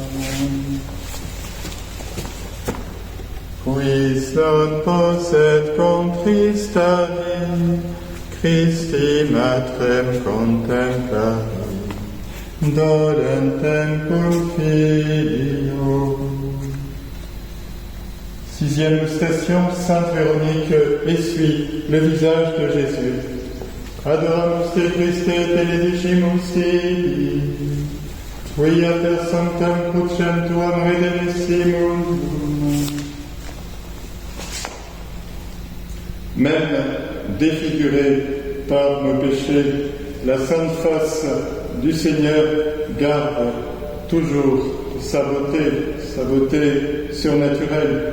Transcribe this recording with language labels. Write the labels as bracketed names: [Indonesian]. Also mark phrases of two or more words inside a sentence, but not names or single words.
[Latin] Quis non posset contristare, Christi matrem contemplari, dolentem cum filio. [French] Sixième station, Sainte Véronique essuie le visage de Jésus. [Latin] Adoramus te Christe, benedicimus tibi, quia per sanctam crucem tuam redemisti mundum. [French] Même défigurée par nos péchés, la sainte face du Seigneur garde toujours sa beauté surnaturelle.